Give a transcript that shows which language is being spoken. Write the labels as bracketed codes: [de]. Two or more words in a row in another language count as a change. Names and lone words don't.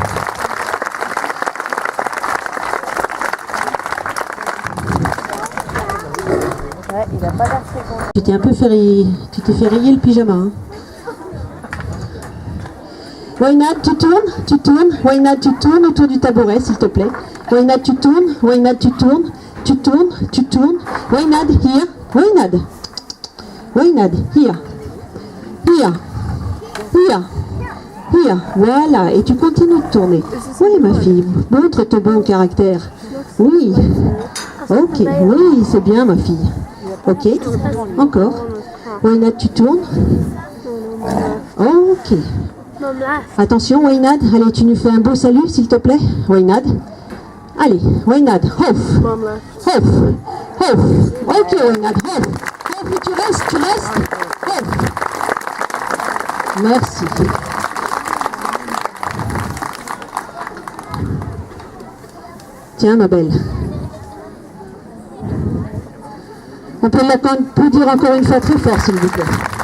[fr] Ouais, il a pas l'air très bon. Tu t'es un peu fait rayer le pyjama. Hein. Wainad, tu tournes. Wainad, tu tournes autour du tabouret, s'il te plaît. Wainad, tu tournes. Wainad, tu tournes. Tu tournes. [en] Wainad, here. Wainad. Wainad, here. Here. Here. Here. [fr] Voilà, et tu continues de tourner. Oui, ma fille, montre ton bon caractère. Oui. Ok, oui, c'est bien, ma fille. Ok, encore. Wainad, tu tournes. Ok. Attention, Wainad. Allez, tu nous fais un beau salut, s'il te plaît. Wainad. Allez, Wainad. [en] Off. Off. Off. Ok, Wainad. Off. Off, [fr] tu restes. Off. Merci. Tiens, ma belle. On peut dire encore une fois très fort, s'il vous plaît.